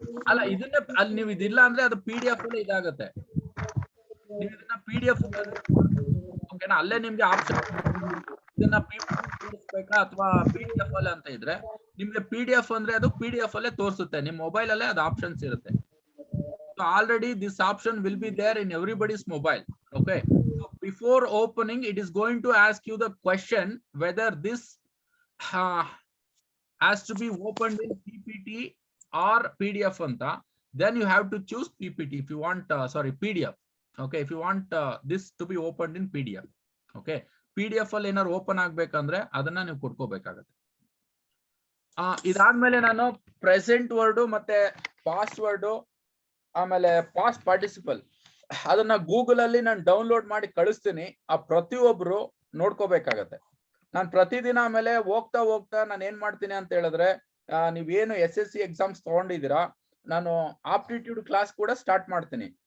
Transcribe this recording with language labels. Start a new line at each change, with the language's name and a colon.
Kannada: ಅಲ್ಲ, ಇದನ್ನೇ ಅಲ್ಲಿ ನೀವು ಇದಿಲ್ಲ ಅಂದ್ರೆ ಅದು PDF ಅಲ್ಲಿ ಇದಾಗುತ್ತೆ. ನೀವು ಇದನ್ನ PDF ಓಕೆನಾ, ಅಲ್ಲೇ ನಿಮ್ಗೆ ಆಪ್ಷನ್ ಇದನ್ನ ಬೇಕಾ ಅಥವಾ PDF ಅಲ್ಲಿ ಅಂತ ಇದ್ರೆ ನಿಮ್ಗೆ PDF ಅಂದ್ರೆ ಅದು PDF ಅಲ್ಲೇ ತೋರಿಸುತ್ತೆ, ನಿಮ್ ಮೊಬೈಲ್ ಅಲ್ಲೇ ಅದು ಆಪ್ಷನ್ಸ್ ಇರುತ್ತೆ.
English: So already this option will be there in everybody's mobile. Okay, so before opening it is going to ask you the question whether this has to be opened in PPT or PDF anta. Then you have to choose PPT if you want PDF. Okay, if you want this to be opened in PDF.
Kannada: Okay, PDF ಅಲ್ಲಿ ಏನಾದ್ರು open ಆಗ್ಬೇಕಂದ್ರೆ ಅದನ್ನ ನೀವು ಕೊಡ್ಕೋಬೇಕಾಗತ್ತೆ. ಇದಾದ್ಮೇಲೆ ನಾನು present word ಮತ್ತೆ past word ಆಮೇಲೆ past participle ಅದನ್ನ ಗೂಗಲ್ ಅಲ್ಲಿ ನಾನು ಡೌನ್ಲೋಡ್ ಮಾಡಿ ಕಳಿಸ್ತೀನಿ. ಆ ಪ್ರತಿಯೊಬ್ರು ನೋಡ್ಕೋಬೇಕಾಗತ್ತೆ. ನಾನು ಪ್ರತಿದಿನ ಆಮೇಲೆ ಹೋಗ್ತಾ ಹೋಗ್ತಾ ನಾನು ಏನ್ ಮಾಡ್ತೀನಿ ಅಂತ ಹೇಳಿದ್ರೆ, ನೀವೇನು SSC ಎಕ್ಸಾಮ್ಸ್ ತಗೊಂಡಿದ್ದೀರಾ, ನಾನು ಆಪ್ಟಿಟ್ಯೂಡ್ ಕ್ಲಾಸ್ ಕೂಡ ಸ್ಟಾರ್ಟ್ ಮಾಡ್ತೀನಿ.